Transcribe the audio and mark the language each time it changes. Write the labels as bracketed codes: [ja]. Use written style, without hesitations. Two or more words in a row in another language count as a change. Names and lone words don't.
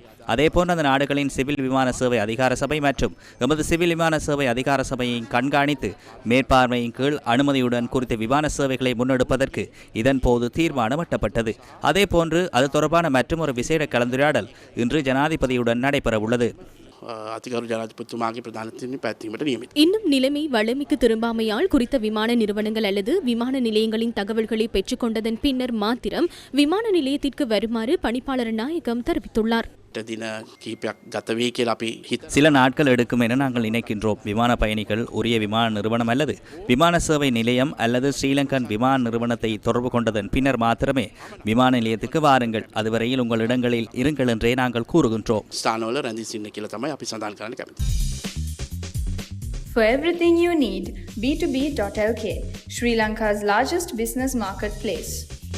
[ta] அதேபோன்று அந்த நாடுகளின் சிவில் விமான சேவை அதிகார சபை மற்றும் எமது சிவில் விமான சேவை அதிகார சபையை கண்காணித்து மேற்பார்வையின் கீழ் அனுமதியுடன் குறித்த விமான சேவைகளை முன்னெடுப்பதற்கு இதன் போது தீர்மானம் எட்டப்பட்டது. அதேபோன்று அது தொடர்பான மற்றும் ஒரு விசேட கலந்துரையாடல் இன்று ஜனாதிபதியுடன் நடைபெறவுள்ளது. [si] අතිකරු ජනාධිපතිතුමාගේ ප්‍රධානත්වයෙන් පැවැත්වීමට නියමිතයි. [ta] இன்னும் நிலைமை வழமைக்கு திரும்பாமையால் குறித்த விமான நிறுவனங்கள் அல்லது விமான நிலையங்களின் தகவல்களை பெற்றுக்கொண்டதன் பின்னர் மாத்திரம் விமான நிலையத்திற்கு வருமாறு பணிப்பாளர் நாயகம் தெரிவித்துள்ளார். [si] දින කිහිපයක් ගත වේ කියලා අපි හිත [ta] சில நாட்கள் எடுக்கும் என நாங்கள் நினைக்கின்றோம். விமான பயணிகள் உரிய விமான நிறுவனம் அல்லது விமான சேவை நிலையம் அல்லது ஸ்ரீலங்கன் விமான நிறுவனத்தை தொடர்பு கொண்டதன் பின்னர் மாத்திரமே விமான நிலையத்துக்கு வாருங்கள். அதுவரையில் உங்கள் இடங்களில் இருங்கள் என்றே நாங்கள் கூறுகின்றோம். [si] ස්ථානවල රැඳී සිටින්න කියලා තමයි අපි සඳහන් කරන්න කැමතියි. [en] For everything you need, B2B.lk, Sri Lanka's largest business marketplace.